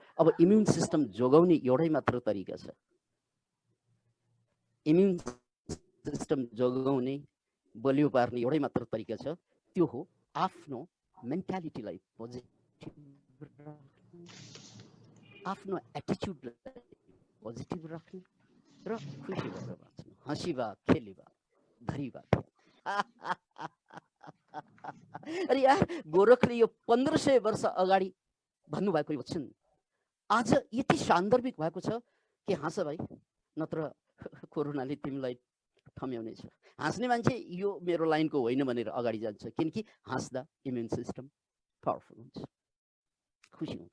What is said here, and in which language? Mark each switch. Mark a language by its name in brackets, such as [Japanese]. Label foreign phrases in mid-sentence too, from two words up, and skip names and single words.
[Nepali] अब [English] immune system [Nepali] जोगाउने एउटै मात्र तरिका छ। [English] immune system [Nepali] जोगाउने, बलियो पार्ने एउटै मात्र तरिका छ, त्यो हो आफ्नो मेन्टालिटीलाई पोजिटिभ राख्नु, आफ्नो एटिट्युडलाई पोजिटिभ राख्नु र खुसी भएर बाँच्नु। [Hindi] हाँसी बा, खेली बा, धरी बा। अरे यार, [Nepali] गोरखले यो 1500 वर्ष अगाडि भन्नुभएको वचन आज यति सान्दर्भिक भएको छ कि हाँस भाइ, नत्र कोरोनाले तिमीलाई थम्याउनेछ। हाँस्ने मान्छे यो मेरो लाइनको होइन भनेर अगाडि जान्छ, किनकि हाँस्दा [English] immune system powerful [Nepali] हुन्छ, खुसी हुन्छ।